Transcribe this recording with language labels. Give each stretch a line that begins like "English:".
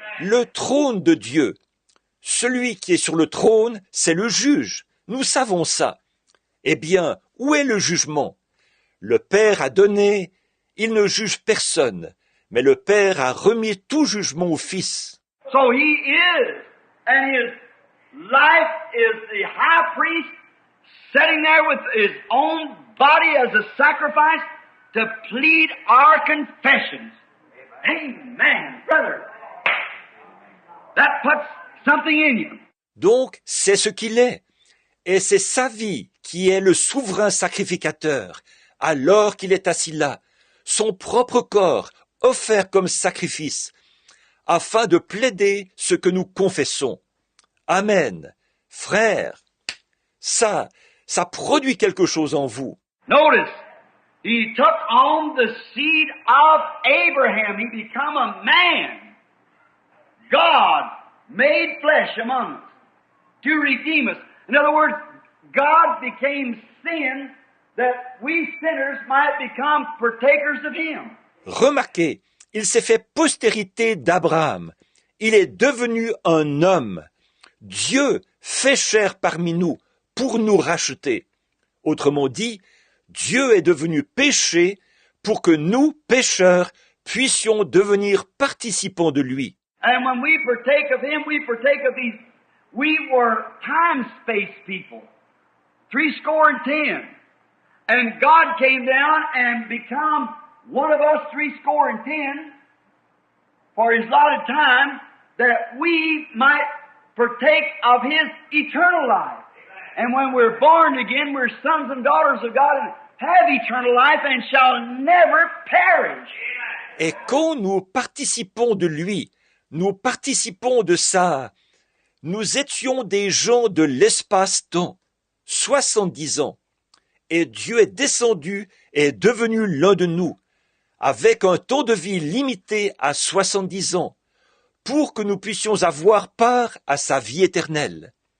French: Le trône de Dieu, celui qui est sur le trône, c'est le juge. Nous savons ça. Eh bien, où est le jugement? Le Père a donné, il ne juge personne, mais le Père a remis tout jugement au Fils.
English: So He is, and His life is the high priest sitting there with His own body as a sacrifice to plead our confessions. Amen, brother. That puts something in you.
French: Donc, c'est ce qu'il est. Et c'est sa vie qui est le souverain sacrificateur, alors qu'il est assis là, son propre corps offert comme sacrifice, afin de plaider ce que nous confessons. Amen. Frères, ça produit quelque chose en vous.
English: Notice, He took on the seed of Abraham. He became a man. God made flesh among us to redeem us. In other words, God became sin that we sinners might become partakers of Him.
French: Remarquez, il s'est fait postérité d'Abraham. Il est devenu un homme. Dieu fait chair parmi nous pour nous racheter. Autrement dit, Dieu est devenu péché pour que nous, pécheurs, puissions devenir participants de lui.
English: And when we partake of Him, we partake of His. We were time-space people, 70. And God came down and become one of us, 70, for His allotted time, that we might partake of His eternal life. And when we're born again, we're sons and daughters of God and have eternal life and shall never perish.
French: Et quand nous participons de lui, nous participons de ça. Nous étions des gens de l'espace-temps, 70 ans. Et Dieu est descendu et est devenu l'un de nous, avec un temps de vie limité à 70 ans, pour que nous puissions avoir part à sa vie éternelle.